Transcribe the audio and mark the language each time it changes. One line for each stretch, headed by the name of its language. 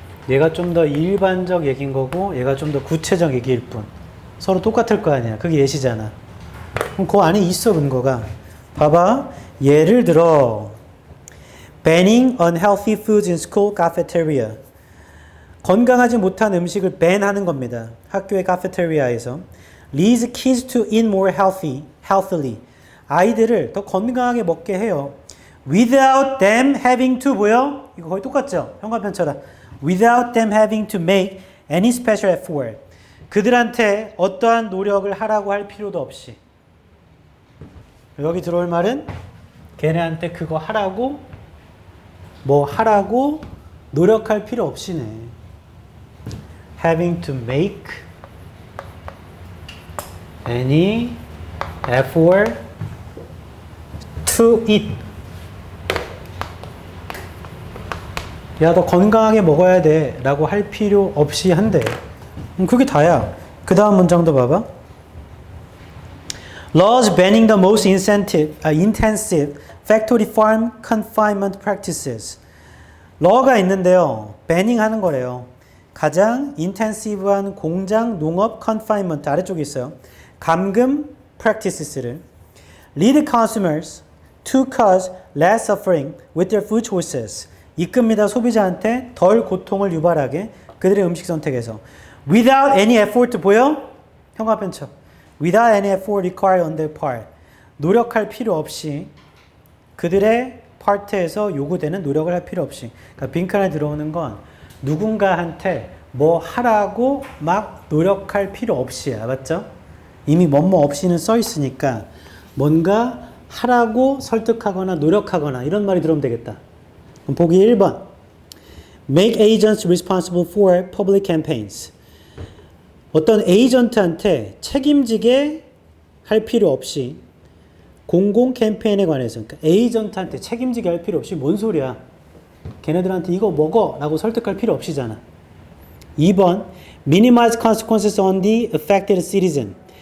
Korean: 얘가 좀 더 일반적 얘기인 거고 얘가 좀 더 구체적 얘기일 뿐. 서로 똑같을 거 아니야. 그게 예시잖아. 그럼 그 안에 있어 근거가. 봐봐. 예를 들어
English: banning unhealthy foods in school cafeteria.
Korean: 건강하지 못한 음식을 ban하는 겁니다. 학교의 카페테리아에서.
English: leads kids to eat more healthily.
Korean: 아이들을 더 건강하게 먹게 해요.
English: without them having to
Korean: 뭐요? 이거 거의 똑같죠? 현관편처럼.
English: without them having to make any special effort.
Korean: 그들한테 어떠한 노력을 하라고 할 필요도 없이. 여기 들어올 말은 걔네한테 그거 하라고 뭐 하라고 노력할 필요 없이네.
English: having to make any effort to eat.
Korean: 야, 너 건강하게 먹어야 돼 라고 할 필요 없이 한대. 그게 다야. 그 다음 문장도 봐봐.
English: Laws banning the most intensive factory farm confinement practices.
Korean: law가 있는데요. banning 하는 거래요. 가장 인텐시브한 공장 농업 confinement 아래쪽에 있어요. 감금
English: practices를 lead consumers to cause less suffering with their food choices.
Korean: 이끕니다. 소비자한테 덜 고통을 유발하게 그들의 음식 선택에서.
English: without any effort
Korean: 보여? 현관편처.
English: without any effort required on their part.
Korean: 노력할 필요 없이 그들의 파트에서 요구되는 노력을 할 필요 없이. 그러니까 빈칸에 들어오는 건 누군가한테 뭐 하라고 막 노력할 필요 없이야. 맞죠? 이미 뭐뭐 없이는 써 있으니까 뭔가 하라고 설득하거나 노력하거나 이런 말이 들어오면 되겠다. 그럼 보기 1번.
English: Make agents responsible for public campaigns.
Korean: 어떤 에이전트한테 책임지게 할 필요 없이 공공 캠페인에 관해서. 그러니까 에이전트한테 책임지게 할 필요 없이 뭔 소리야. 걔네들한테 이거 먹어 라고 설득할 필요 없이잖아.
English: 2번. Minimize consequences on the affected citizen.